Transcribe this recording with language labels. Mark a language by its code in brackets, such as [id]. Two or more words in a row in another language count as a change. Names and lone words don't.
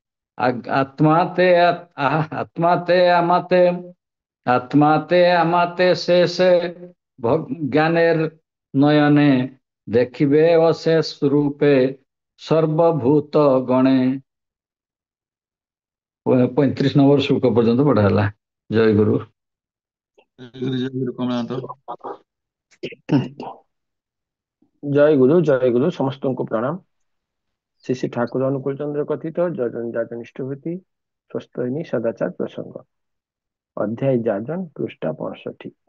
[bn] আত্মাতে আমাতে শেষে জ্ঞানের নয়নে, দেখিবে অশেষ রূপে সর্বভূত গণে। [or] 35 নম্বর ଶ୍ଲୋକ ପର୍ଯ୍ୟନ୍ତ ପଢା ହେଲା। ଜୟ ଗୁରୁ। ଜୟ ଗୁରୁ ସମସ୍ତଙ୍କୁ ପ୍ରଣାମ। ଶ୍ରୀ ଶ୍ରୀ ଠାକୁର ଅନୁକୂଳ ଚନ୍ଦ୍ର କଥିତ ଯାଜନ ଇଷ୍ଟଭୂତି ସ୍ୱସ୍ତୟିନୀ ସଦାଚାର ପ୍ରସଙ୍ଗ ଅଧ୍ୟାୟ ଯାଜନ ପୃଷ୍ଠା 65।